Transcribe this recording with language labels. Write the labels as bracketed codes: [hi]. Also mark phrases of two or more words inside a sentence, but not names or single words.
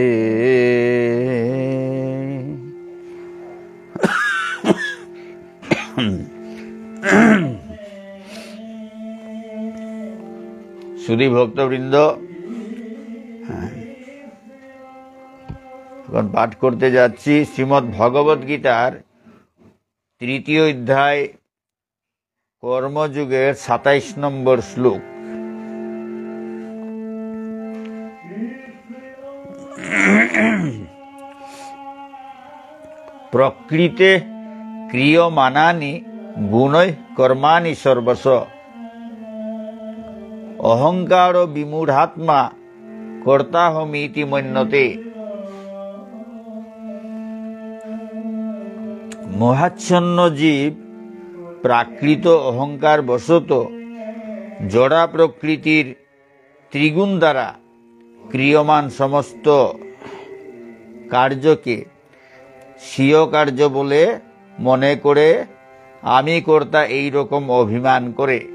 [bn] সুধী ভক্তবৃন্দ, এখন পাঠ করতে যাচ্ছি শ্রীমদ্ ভগবদ গীতার তৃতীয় অধ্যায় কর্মযুগের ২৭ নম্বর শ্লোক। [sa] প্রকৃতে ক্রিয়মানানি গুণৈ কর্মাণি সর্বশ অহংকার বিমূঢ়াত্মা কর্তাহমিতি মন্যতে। [bn] মোহাচ্ছন্ন জীব প্রাকৃত অহংকার বশত জড়া প্রকৃতির ত্রিগুণ দ্বারা ক্রিয়মান সমস্ত কার্যকে স্বীয় কার্য বলে মনে করে আমি কর্তা এই রকম অভিমান করে।